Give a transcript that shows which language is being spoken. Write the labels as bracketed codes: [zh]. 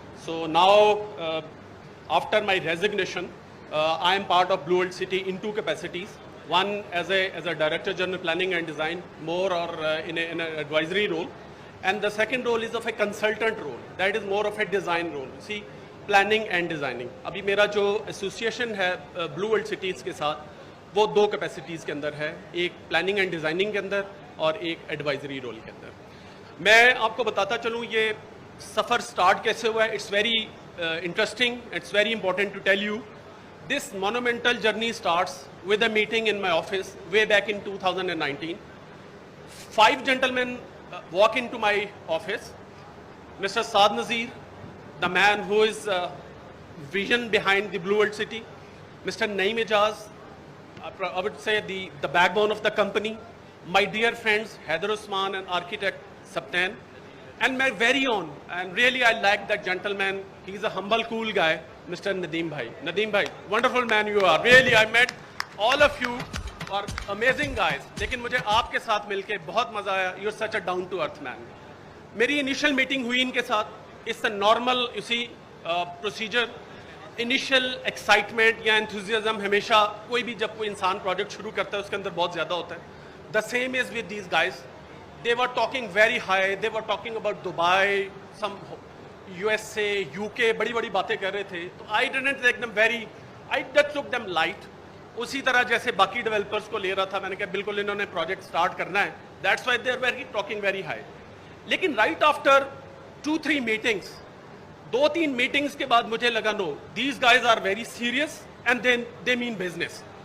[en] So now, after my resignation, I am part of Blue World City in two capacities. One as a Director General Planning and Design, more or in an advisory role. And the second role is of a consultant role. That is more of a design role. See, planning and designing. [hi] अभी मेरा जो association है blue world cities के साथ, वो दो capacities के अंदर है, एक प्लानिंग एंड डिज़ाइनिंग के अंदर और एक एडवाइजरी रोल के अंदर। मैं आपको बताता चलूँ ये सफ़र स्टार्ट कैसे हुआ है. [en] It's very interesting, it's very important to tell you. This monumental journey starts with a meeting in my office way back in 2019. 5 gentlemen walk into my office. Mr. Saad Nazir, the man who is vision behind the Blue World City. Mr. Naeem Ijaz, I would say the backbone of the company. My dear friends, Haider Usman and architect Saptan. And my very own, and really I like that gentleman, he's a humble, cool guy, Mr. Nadeem Bhai. Nadeem Bhai, wonderful man you are. Really, I met all of you are amazing guys. [hi] लेकिन मुझे आपके साथ मिलके बहुत मजा आया. [en] You're such a down to earth man. [hi] मेरी initial meeting हुई इनके साथ. [en] It's a normal, you see, procedure. [hi] Initial excitement या enthusiasm हमेशा कोई भी जब कोई इंसान project शुरू करता है उसके अंदर बहुत ज़्यादा होता है. [en] The same is with these guys. They were talking very high. They were talking about Dubai, some USA, UK, [hi] बड़ी बड़ी बातें कर रहे थे. [en] तो I didn't take them very, I just took them light. [hi] उसी तरह जैसे बाकी डेवलपर्स को ले रहा था, मैंने कहा बिल्कुल इन्होंने प्रोजेक्ट स्टार्ट करना है. [en] That's why they were talking very high. लेकिन right after 2-3 meetings, [hi] 2-3 meetings के बाद मुझे लगा [en] no, these guys are very serious and then they mean business.